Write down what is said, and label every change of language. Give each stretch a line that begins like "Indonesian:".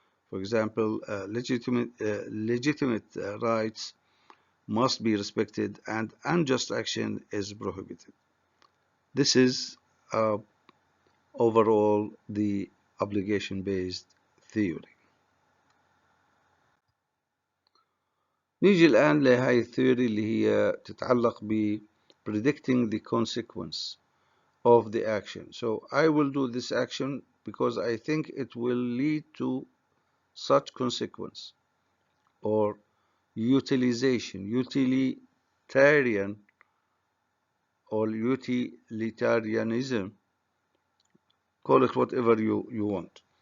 English: For example, legitimate rights must be respected and unjust action is prohibited. This is overall the obligation-based theory.
Arabic: نيجي الآن لهاي الثيوري اللي هي تتعلق
English: predicting the consequence of the action. So I will do this action because I think it will lead to such consequence, or utilitarian or utilitarianism, call it whatever you want.